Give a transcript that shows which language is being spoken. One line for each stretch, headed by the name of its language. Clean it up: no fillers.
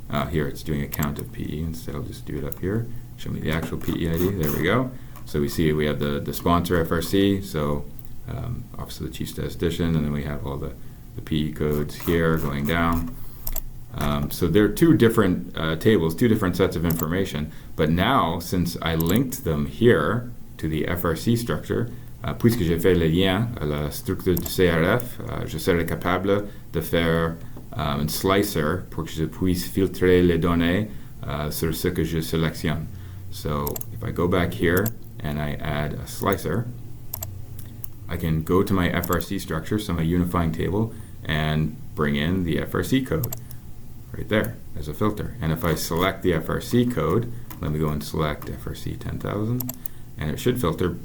English: Here it's doing a count of PE, instead I'll just do it up here. Show me the actual PE ID, there we go. So we see we have the sponsor FRC, so Office of the Chief Statistician, and then we have all the PE codes here going down. So there are two different tables, two different sets of information, but now since I linked them here to the FRC structure,
French: puisque j'ai fait le lien à la structure du CRF, je serai capable de faire un slicer pour que je puisse filtrer les données sur ce que je sélectionne.
English: So if I go back here and I add a slicer, I can go to my FRC structure, so my unifying table, and bring in the FRC code right there as a filter. And if I select the FRC code, let me go and select FRC 10,000, and it should filter.